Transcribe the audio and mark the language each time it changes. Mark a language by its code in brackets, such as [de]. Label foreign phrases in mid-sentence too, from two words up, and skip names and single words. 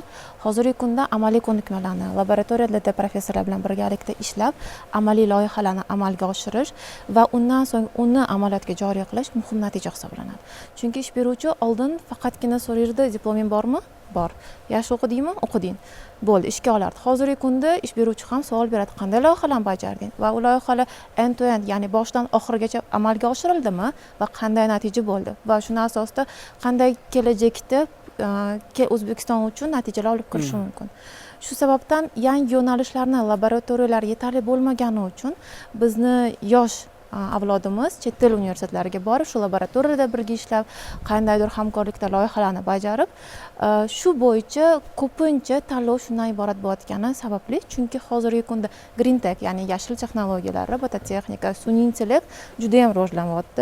[uz] Hozirgi kunda amaliy ko'nikmalarni laboratoriyalarda professorlar bilan birgalikda ishlab, amaliy loyihalarni amalga oshirish va undan so'ng uni amaliyotga joriy qilish muhim natija hisoblanadi. Chunki ish beruvchi oldin faqatgina so'raydi, diploming bormi? Bor. Yaxshi o'qidingmi? O'qiding. Bo'ldi, ishga olardi. Hozirgi kunda ish beruvchi ham savol beradi, qanday loyihalarni bajarding va u loyihalar [en] end to end, [uz] ya'ni boshdan oxirigacha amalga oshirildimi va qanday natija bo'ldi va shuna asosida qanday kelajakda O'zbekiston uchun natijalar olib kirishi mumkin. Shu sababdan yangi yo'nalishlarni laboratoriyalar yetarli bo'lmagani uchun bizni yosh avlodimiz chet el universitetlariga borib, shu laboratoriyada birga ishlab, qandaydir hamkorlikda loyihalarni bajarib, shu bo'yicha ko'pincha tanlov shundan iborat bo'layotgani sababli, chunki hozirgi kunda [en] green tech, [uz] ya'ni yashil texnologiyalar, robototexnika, sun'iy intellekt juda ham rivojlanyapti.